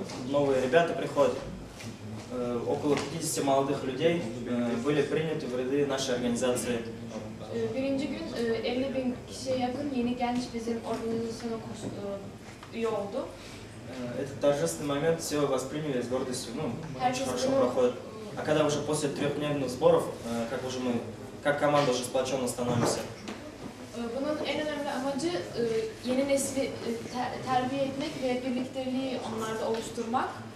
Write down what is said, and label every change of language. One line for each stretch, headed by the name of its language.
Russian: Новые ребята приходят. Около 50 молодых людей были приняты в ряды нашей организации.
Turkish: Birinci gün 50.000 kişiye yakın yeni genç bizim organizasyona üye oldu.
Russian: Этот торжественный момент все восприняли с гордостью, хорошо проходит. А когда уже после трехдневных сборов, как уже мы, как команда уже сплоченно становимся.
Turkish: Bunun en önemli amacı yeni nesli terbiye etmek ve birlikteliği onlarda oluşturmak.